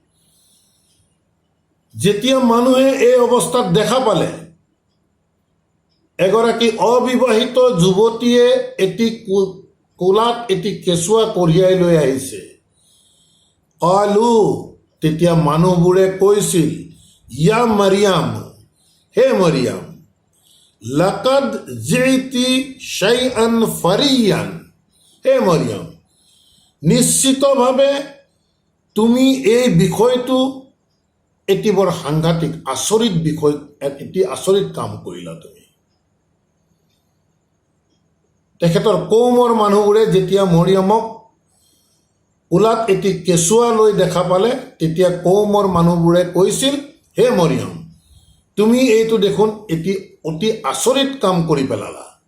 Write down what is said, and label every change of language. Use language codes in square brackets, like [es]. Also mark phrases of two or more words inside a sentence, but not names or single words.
[as] যেতিয়া মানুহে এই অৱস্থাত দেখা পালে এগৰাকী অবিবাহিত যুৱতীয়ে এটি কোলাত এটি কেঁচুৱা কঢ়িয়াই লৈ আহিছে, কালু তেতিয়া মানুহবোৰে কৈছিল, [ar] يا مريم, [as] হে মাৰিয়াম, [ar] لقد جئت شيئا فريا, [as] হে মাৰিয়াম, নিশ্চিতভাৱে তুমি এই বিষয়টো এটি বৰ সাংঘাতিক আচৰিত বিষয়, এটি আচৰিত কাম কৰিলা তুমি। তেখেতৰ কৌমৰ মানুহবোৰে যেতিয়া মৰিয়মক কোলাত এটি কেঁচুৱা লৈ দেখা পালে তেতিয়া কৌমৰ মানুহবোৰে কৈছিল, হে মৰিয়ম, তুমি এইটো দেখোন এটি অতি আচৰিত কাম কৰি পেলালা।